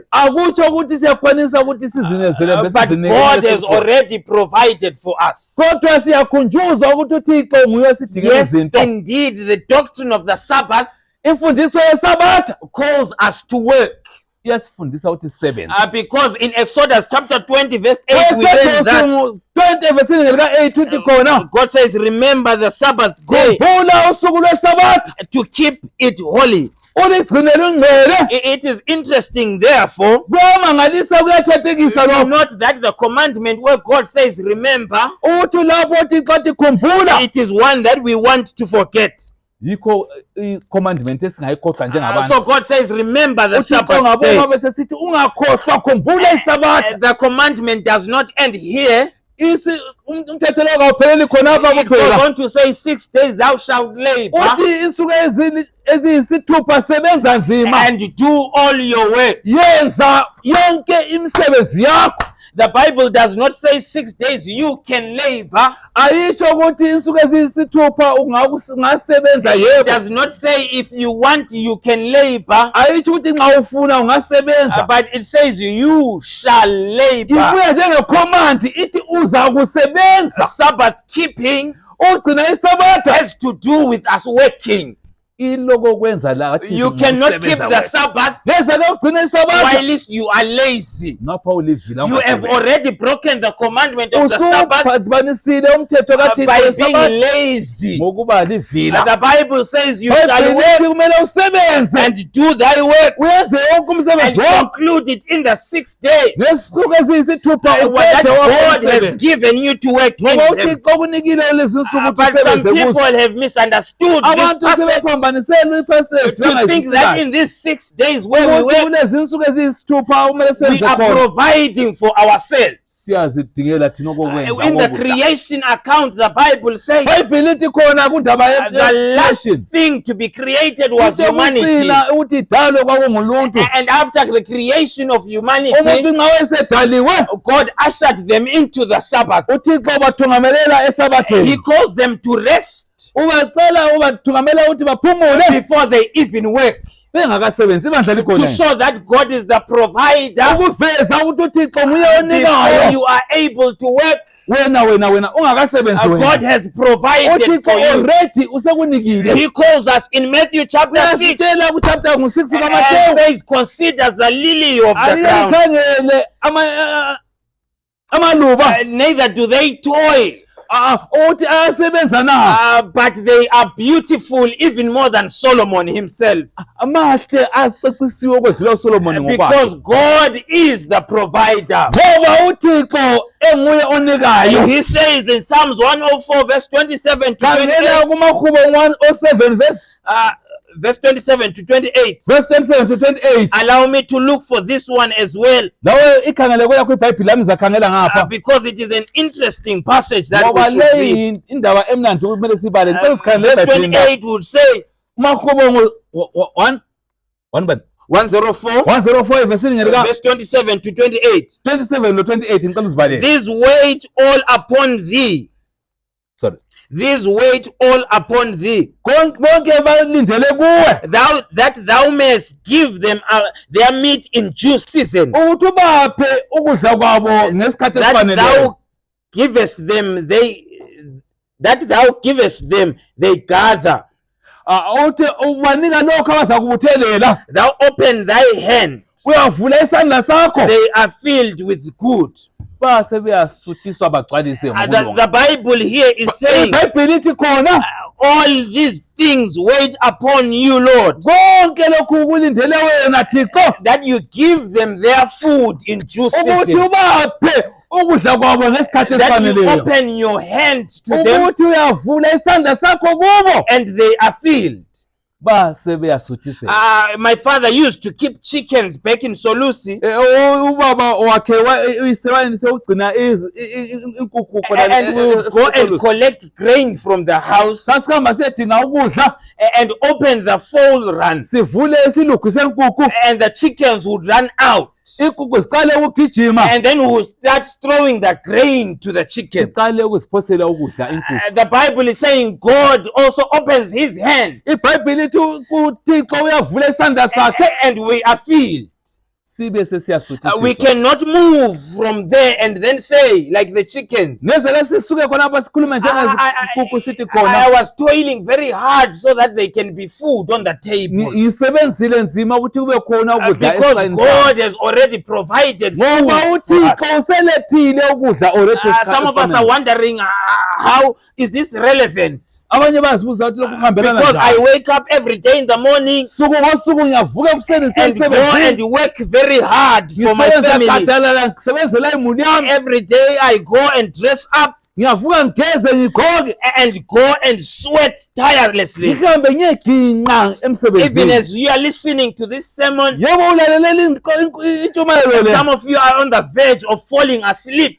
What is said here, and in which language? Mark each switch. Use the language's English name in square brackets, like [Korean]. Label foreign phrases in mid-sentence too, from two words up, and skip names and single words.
[North Ndebele] akutsho ukuthi siyakwanisa ukuthi sizinezele [English] but God has already provided for us. [North Ndebele] kodwa siyakhunjuzwa ukuthi uThixo nguye osidingela [English] Yes, [North Ndebele] izinto. [English] indeed, the doctrine of the Sabbath [North Ndebele] Imfundiso yesabatha [English] calls us to work. [North Ndebele] iyasifundisa ukuthi sisebenze. [English] Because in Exodus chapter 20 verse 8 we read that [North Ndebele] 20 vesini lika-8 uthi khona [English] God says, remember the Sabbath day [North Ndebele] khumbula usuku lwesabatha [English] to keep it holy. [North Ndebele] uligcinele ungcwele. [English] It is interesting, therefore, [North Ndebele] Kuyamangalisa, kuyathethekisa lokho [English] not that the commandment where God says, remember, [North Ndebele] uthi lapho uThixo athi khumbula, [English] it is one that we want to forget. [North Ndebele] yikho i-commandment esingayikhohlwa njengabantu. [English] So God says, remember the [North Ndebele] uThixo [English] Sabbath day. [North Ndebele] ngabona bese sithi ungakhohlwa, khumbula isabatha. [English] The commandment does not end here. [North Ndebele] Umthetho lo kawupheleli khonapha [English] It goes [North Ndebele] kuphela. [English] on to say 6 days thou shalt labor [North Ndebele] Uthi insuku eziyisithupha sebenza nzima, [English] and do all your work. [North Ndebele] yenza yonke imisebenzi yakho. [English] The Bible does not say 6 days you can labor. [North Ndebele] Ayisho ukuthi insuku eziyisithupha ungasebenza [English] It [North Ndebele] yebo. [English] does not say if you want you can labor. [North Ndebele] Ayisho ukuthi nxa ufuna ungasebenza. [English] But it says you shall labor. [North Ndebele] Ibuya njengecommand ithi uza kusebenza. [English] Sabbath keeping [North Ndebele] Ugcina isabatha [English] has to do with us working. [North Ndebele] iloko kwenza la kathi [English] You cannot keep the Sabbath [North Ndebele] ngeza ke ugcina isabatha [English] while you are lazy. [North Ndebele] ngapha ulivila. [English] You have already broken the commandment of the Sabbath [North Ndebele] usuphanisile umthetho kaThixo [English] by being [North Ndebele] wesabatha [English] lazy. [North Ndebele] ngokuba livila. [English] The Bible says you shall [North Ndebele] Bhayibheli [English] work [North Ndebele] lithi kumele usebenze [English] and do thy work [North Ndebele] uyenze yonke [English] and [North Ndebele] umsebenzi wakho [English] conclude it in the 6th day. [North Ndebele] ngesuku eziyisithupha [English] What [North Ndebele] uqede wakho [English] God has [North Ndebele] umsebenzi. [English] given you to work in [North Ndebele] Ngoba [English] them. [North Ndebele] uThixo kunikile lezi nsuku [English] But some [North Ndebele] usebenze [English] people [North Ndebele] kuzo. [English] have misunderstood this [North Ndebele] Abantu [English] passage [North Ndebele] sebephambanisela ipassage [English] to think that in these 6 days where we work, [North Ndebele] kulezi nsuku eziyisithupha kumele [English] we [North Ndebele] senze [English] are [North Ndebele] khona. [English] providing for ourselves. [North Ndebele] Siyazidingela thina okokwenza [English] In the [North Ndebele] ngokudla. [English] creation account, the Bible says [North Ndebele] Bhayibheli lithi khona kundaba [English] the last [North Ndebele] ye-creation [English] thing to be created was [North Ndebele] into [English] humanity. [North Ndebele] yokucina ukuthi idalwe kwakunguluntu. [English] And after the creation of humanity, [North Ndebele] Umuntu nxa wayesedaliwe [English] God ushered them into the Sabbath. [North Ndebele] uThixo bathungamelela [English] He [North Ndebele] esabatheni. [English] calls them to rest [North Ndebele] Ubacela ubathungamela ukuthi baphumule [English] before they even work, [North Ndebele] bengakasebenzi ibandla [English] to [North Ndebele] likhona. [English] show that God is the provider. [North Ndebele] Ukuveza ukuthi uThixo nguye [English] Before [North Ndebele] onikayo. [English] you are able to work, [North Ndebele] Wena ungakasebenzi [English] God [North Ndebele] wena. [English] has provided [North Ndebele] uThixo [English] for you. [North Ndebele] already usekunikile. [English] He calls us in Matthew chapter 6 [North Ndebele] Uyasitshela kuchapter ngu-6 [English] and [North Ndebele] kaMateyu. [English] says, consider the lily of the ground. [North Ndebele] Alikhangele amaluba. [English] Neither do they toil, [North Ndebele] Uthi ayasebenza na. [English] but they are beautiful even more than Solomon himself. [North Ndebele] Amahle acecisiwe ukwedlula uSolomoni ngokwakhe. [English] Because God is the provider. [North Ndebele] Ngoba uThixo enguye onikayo. [English] He says in Psalms 104 verse 27 to [North Ndebele] Khangela [English] 28, [North Ndebele] kumaHubo 107 [English] verse 27 to 28. verse 27 to 28. Allow me to look for this one as well, [North Ndebele] Lawe ikhangele kwakho iBhayibheli lami zakhangela ngapha. [English] because it is an interesting passage that we [North Ndebele] Ngoba [English] should read. [North Ndebele] leyi indaba emnandi kumele sibale. Ngicela sikhangele [English] Verse [North Ndebele] eBhayibhelini. [English] 28 would say, [North Ndebele] umaHubo 104 104 evesini ngelika [English] verse 27 to 28. [North Ndebele] 27 lo 28 ngicela uzibalele. [English] These wait all upon thee. Sorry. These wait all upon thee. [North Ndebele] Bonke balindele kuwe. [English] That thou mayest give them their meat in due season. [North Ndebele] Ukuthi ubaphe ukudla kwabo ngesikhathi [English] That [North Ndebele] esifaneleyo. [English] thou givest them, they gather. [North Ndebele] Uthi ubanika lokho abaza kubuthelela. [English] Thou open thy hand, [North Ndebele] Uyavula isandla sakho. [English] they are filled with good. [North Ndebele] Base beyasuthiswa bagcwalise [English] The [North Ndebele] ngobulunga. [English] Bible here is saying, [North Ndebele] iBhayibheli lithi khona [English] all these things wait upon you, Lord, [North Ndebele] konke lokhu kulindele wena Thixo [English] that you give them their food in due [North Ndebele] ukuthi [English] season, [North Ndebele] ubaphe ukudla kwabo ngesikhathi [English] that you [North Ndebele] esifaneleyo. [English] open your hand to them [North Ndebele] Ukuthi uyavula isandla sakho kubo [English] and they are filled. [North Ndebele] base beyasuthiseka. [English] My father used to keep chickens back in Solusi, [North Ndebele] Ubaba wakhe uyise wayegcina inkukhu [English] and we would go and collect grain from the house [North Ndebele] sasihamba siyedinga ukudla [English] and open the fowl run, [North Ndebele] sivule isilughu senkukhu [English] and the chickens would run out. [North Ndebele] inkukhu ziqale ukugijima [English] And then we would start throwing the grain to the chickens. [North Ndebele] ziqale ukuziphosela ukudla inkukhu. [English] The Bible is saying God also opens his hand, [North Ndebele] iBhayibheli lithi uThixo uyavula isandla sakhe [English] and we are filled. [North Ndebele] sibe sesiyasuthiseka. [English] We cannot move from there and then say, like the chickens, [North Ndebele] nezele sisuke khonapha sikhulume njengezinkukhu sithi [English] I [North Ndebele] khona [English] was toiling very hard so that there can be food on the table. [North Ndebele] ngisebenzile nzima ukuthi kube khona ukudla [English] Because [North Ndebele] esayini [English] God has already provided [North Ndebele] ngoba [English] food for [North Ndebele] uThixo [English] us. [North Ndebele] uselethile ukudla already. [English] Some of us are wondering, how is this relevant? [North Ndebele] abanye bazibuza ukuthi lokhu kuhambelana [English] Because I [North Ndebele] njani. [English] wake up every day in the morning [North Ndebele] suku ngosuku ngiyavuka ekuseni [English] and go and work very hard for my family. [North Ndebele] ngisebenza ngisebenzela imuli yami. [English] Every day I go and dress up [North Ndebele] ngiyavuka ngigeze ngigqoke [English] and go and sweat tirelessly. [North Ndebele] ngihambe ngiyeginqa [English] Even [North Ndebele] emsebenzini. [English] as you are listening to this sermon, [North Ndebele] yebo ulalela intshumayelo le. [English] some of you are on the verge of falling asleep